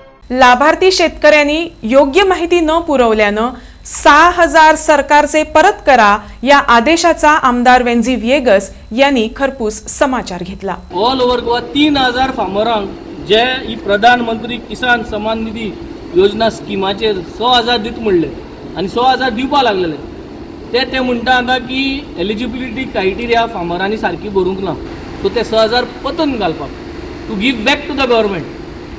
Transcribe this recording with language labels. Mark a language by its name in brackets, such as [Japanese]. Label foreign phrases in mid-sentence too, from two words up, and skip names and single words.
[Marathi] लाभार्थी शेतकऱ्यांनी योग्य माहिती न पुरवल्यानं 6,000 सरकारचे परत करा या आदेशाचा आमदार वेंझी विएगस यांनी खरपूस समाचार घेतला. [English] all over Goa [Konkani] 3,000 फार्मरांक जे ही प्रधानमंत्री किसान सन्मान निधी योजना स्किमाचेर 6,000 दित म्हणले आनी 6,000 दिवपा लागलेले ते म्हणटा आता की [English] eligibility criteria [Konkani] फार्मरांनी सारकी भरूंक ना, सो ते 6,000 परतून घालपाक [English] to give back to the government.